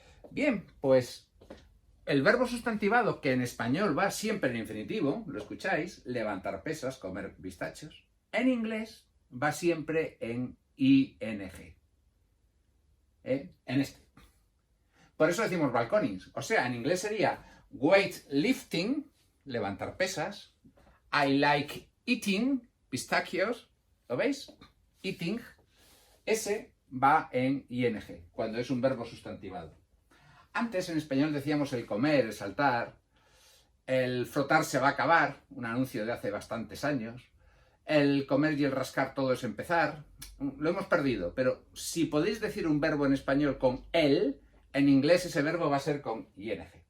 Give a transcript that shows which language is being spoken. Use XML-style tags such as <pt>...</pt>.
<es>Bien, pues el verbo sustantivado, que en español va siempre en infinitivo, lo escucháis, levantar pesas, comer pistachos, en inglés va siempre en ing. En este. Por eso decimos balconings. O sea, en inglés sería weightlifting, levantar pesas.</es> <en>I like eating, pistachios.</en> <es>¿Lo veis? Eating. Ese va en ing, cuando es un verbo sustantivado. Antes en español decíamos el comer, el saltar. El frotar se va a acabar, un anuncio de hace bastantes años. El comer y el rascar todo es empezar. Lo hemos perdido, pero si podéis decir un verbo en español con el, en inglés ese verbo va a ser con ing.</es>